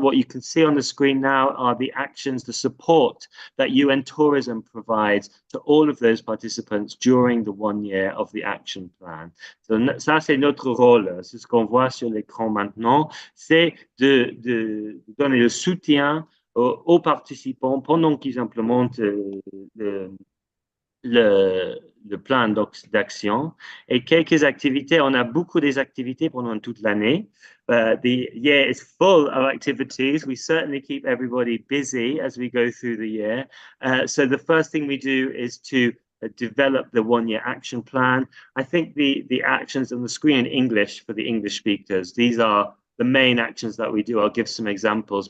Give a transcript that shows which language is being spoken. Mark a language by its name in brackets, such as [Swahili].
[English] What you can see on the screen now are the actions, the support that UN Tourism provides to all of those participants during the 1 year of the action plan. [French] So, ça, c'est notre rôle. C'est ce qu'on voit sur l'écran maintenant. C'est de donner le soutien aux participants pendant qu'ils implémentent le plan d'action et quelques activités. On a beaucoup des activités pendant toute l'année. [English] The year is full of activities. We certainly keep everybody busy as we go through the year. So the first thing we do is to develop the 1 year action plan. I think the actions on the screen in English for the English speakers, these are the main actions that we do. I'll give some examples.